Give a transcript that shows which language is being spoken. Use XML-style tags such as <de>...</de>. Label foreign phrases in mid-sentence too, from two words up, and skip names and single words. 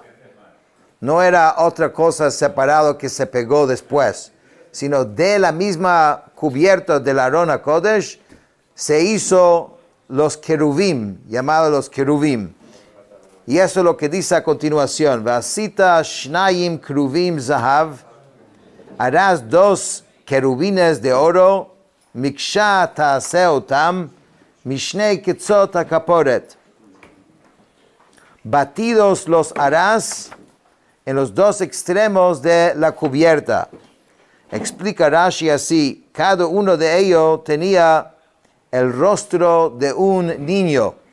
<es>No era otra cosa separado que se pegó después, sino de la misma cubierta del</es> <he>ארון הקודש</he> <es>se hizo los querubim, llamados los querubim. Y eso es lo que dice a continuación.</es> <he>ועשית שנים כרובים זהב.</he> <es>Harás 2 querubines de oro.</es> <he>מקשה תעשה אותם משני קצות הכפרת.</he> <es>Batidos los harás en los 2 extremos de la cubierta. Explica Rashi así. Cada uno de ellos tenía el rostro de un niño.</es>